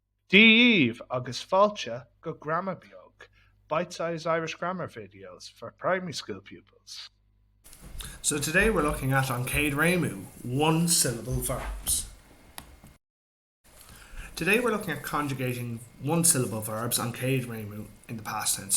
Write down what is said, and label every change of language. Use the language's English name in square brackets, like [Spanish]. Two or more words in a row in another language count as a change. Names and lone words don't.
[Irish] Díomh agus fáilte go grammar beag, [English] bite-sized Irish grammar videos for primary school pupils. So today we're looking at [Irish] An Céad Réimú, [English] one syllable verbs. Today we're looking at conjugating one syllable verbs [Irish] An Céad Réimú [English] in the past tense.